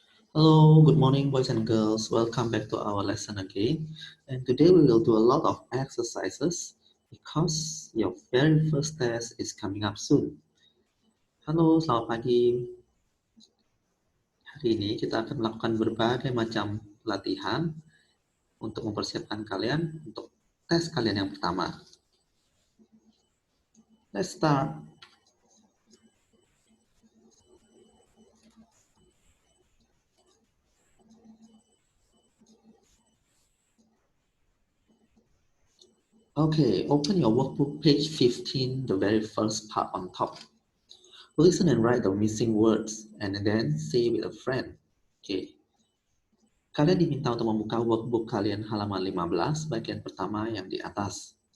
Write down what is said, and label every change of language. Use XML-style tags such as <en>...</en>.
<id>Hello, good morning, boys and girls. Welcome back to our lesson again. And today we will do a lot of exercises because your very first test is coming up soon. Halo, selamat pagi. Hari ini kita akan melakukan berbagai macam latihan untuk mempersiapkan kalian untuk tes kalian yang pertama.</id> <en>Let's start. Okay, open your workbook, page 15, the very first part on top. Listen and write the missing words, and then say with a friend. Okay.</en> <id>Kalian diminta untuk membuka workbook kalian halaman 15, bagian pertama yang di atas.</id>